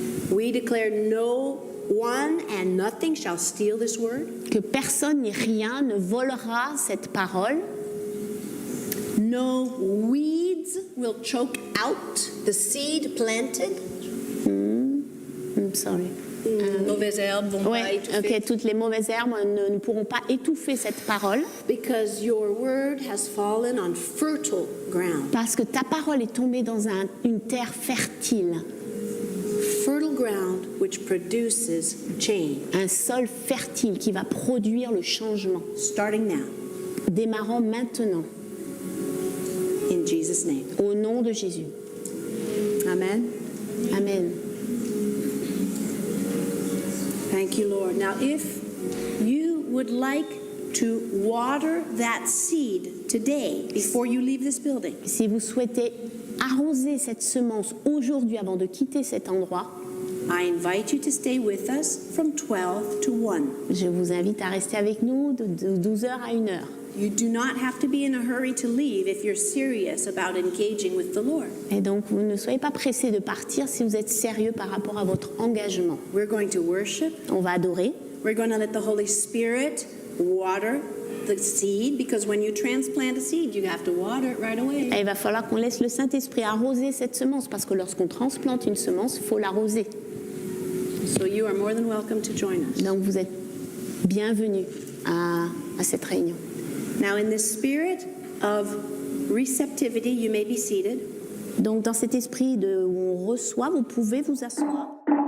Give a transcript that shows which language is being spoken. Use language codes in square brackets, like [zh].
[en] We declare no one and nothing shall steal this word. [fr] Que personne ni rien ne volera cette parole. [en] No weeds will choke out the seed planted. I'm sorry. [fr] Mauvaises herbes vont pas Ouais, étouffer. ok, toutes les mauvaises herbes ne pourront pas étouffer cette parole [en] Because your word has fallen on fertile ground. [fr] parce que ta parole est tombée dans une terre fertile, [en] Fertile ground which produces change. [fr] un sol fertile qui va produire le changement, [en] Starting now. [fr] démarrant maintenant, [en] In Jesus' name. [fr] au nom de Jésus. [en] Amen. [fr] Amen. [en] Thank you, Lord. Now, if you would like to water that seed today before you leave this building, [fr] Si vous souhaitez arroser cette semence aujourd'hui avant de quitter cet endroit, [en] I invite you to stay with us from 12 to 1. [fr] je vous invite à rester avec nous de 12h à 1h. [en] You do not have to be in a hurry to leave if you're serious about engaging with the Lord. [fr] Et donc, vous ne soyez pas pressés de partir si vous êtes sérieux par rapport à votre engagement. [en] We're going to worship. [fr] On va adorer. [en] We're going to let the Holy Spirit water the seed, because when you transplant a seed, you have to water it right away. [fr] Et il va falloir qu'on laisse le Saint-Esprit arroser cette semence parce que lorsqu'on transplante une semence, il faut l'arroser. [en] So you are more than welcome to join us. [fr] Donc, vous êtes bienvenus à cette réunion. [en] Now, in this spirit of receptivity, you may be seated. [fr] Donc, dans cet esprit où on reçoit, vous pouvez vous asseoir.